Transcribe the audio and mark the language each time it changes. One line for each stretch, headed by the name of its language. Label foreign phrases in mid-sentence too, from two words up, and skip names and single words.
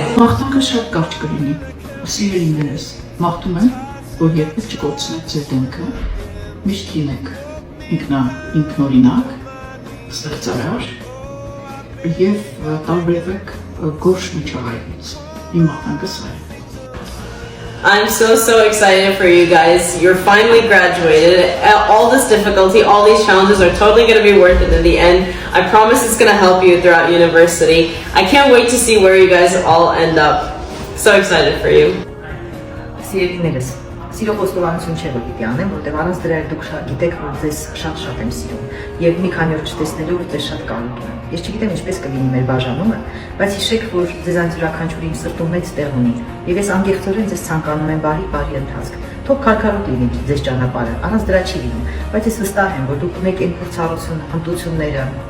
Armenian: Մաղթանքը շատ կարճ կլինի։ Սիրելիներս, մաղթում եմ, որ երբեք չկորցնեք ձեր դեմքը, միշտ լինեք ինքնօրինակ, ստեղծարար եւ տարբերվեք գորշ միջավայրից։ Իմ մաղթանքը սա է։
English: I'm so excited for you guys. You're finally graduated. All this difficulty, all these challenges are totally going to be worth it in the end. I promise it's going to help you throughout university. I can't wait to see where you guys all end up. So excited for you.
Armenian: Սիրելիներս, սիրո խոստովանություն չէ որ պիտի անեմ, որտեղ առանց դրա դուք գիտեք, որ ձեզ շատ եմ սիրում եւ մի քանի օր չտեսնելու որ ձեզ շատ կարոտում եմ։ Ես չգիտեմ ինչպես կլինի մեր բաժանումը, բայց հիշեք, որ ձեզանից յուրաքանչյուրի իմ սրտում մեծ տեղ ունի եւ ես անկեղծորեն ձեզ ցանկանում եմ բարի ընթացք։ Թող քարքարոտ լինի ձեզ ճանապարհը, առանց դրա չի լինում, բայց ես վստահ եմ, որ դուք ունեք այն փորձառությունը, հմտությունները,